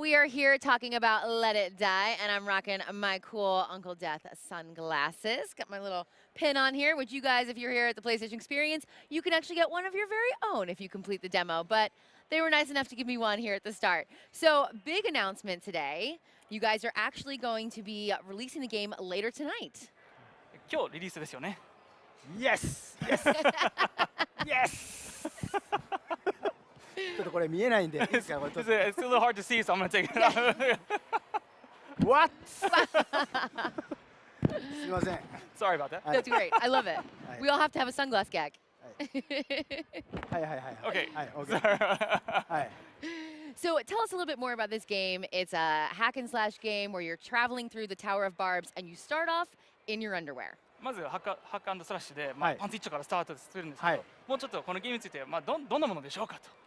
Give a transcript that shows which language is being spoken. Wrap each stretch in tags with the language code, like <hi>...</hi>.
<en>We are here talking about Let It Die, and I'm rocking my cool Uncle Death sunglasses. Got my little pin on here, which you guys, if you're here at the PlayStation Experience, you can actually get one of your very own if you complete the demo. But they were nice enough to give me one here at the start. So, big announcement today. You guys are actually going to be releasing the game later tonight.</en> <ja>今日リリースですよね。</ja> <en>Yes! Yes! Yes!</en> <ja>ちょっとこれ見えないんで、いいですか？これ</ja> <en>It's a little hard to see, so I'm gonna take it out. What?</en> <ja>すみません。</ja> <en>Sorry about that. That's great. I love it. We all have to have a sunglass gag.</en> <ja>はいはいはい。</ja> <en>Okay.</en> <ja>はい、OK。はい。</ja> <en>So tell us a little bit more about this game. It's a hack and slash game where you're traveling through the Tower of Barbs and you start off in your underwear.</en> <ja>まずハックアンドスラッシュで、パンツ一丁からスタートするんですけど、もうちょっとこのゲームについて、どんなものでしょうかと。</ja>